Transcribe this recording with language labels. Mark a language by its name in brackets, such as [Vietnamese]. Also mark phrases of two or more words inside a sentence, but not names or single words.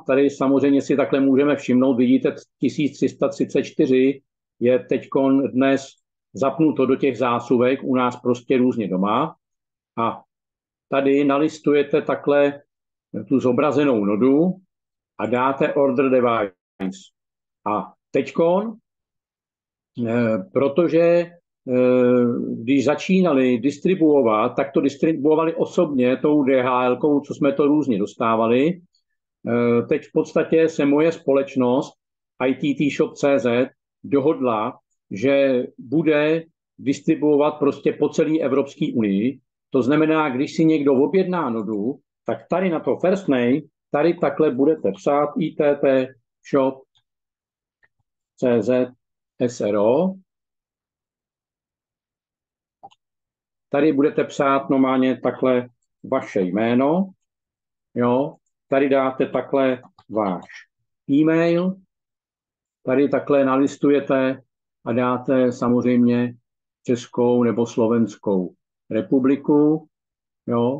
[Czech] Tady samozřejmě si takhle můžeme všimnout, vidíte 1334 je teď dnes zapnuto do těch zásuvek u nás prostě různě doma. A tady nalistujete takhle tu zobrazenou nodu a dáte order device. A teďkon, protože když začínali distribuovat, tak to distribuovali osobně tou DHL-kou, co jsme to různě dostávali. Teď v podstatě se moje společnost ITTshop.cz dohodla, že bude distribuovat prostě po celé Evropské unii. To znamená, když si někdo objedná nodu, tak tady na to [English] first name, [Czech] tady takhle budete psát ITTshop.cz SRO. Tady budete psát normálně takhle vaše jméno, jo. Tady dáte takhle váš e-mail, tady takhle nalistujete a dáte samozřejmě Českou nebo Slovenskou republiku, jo.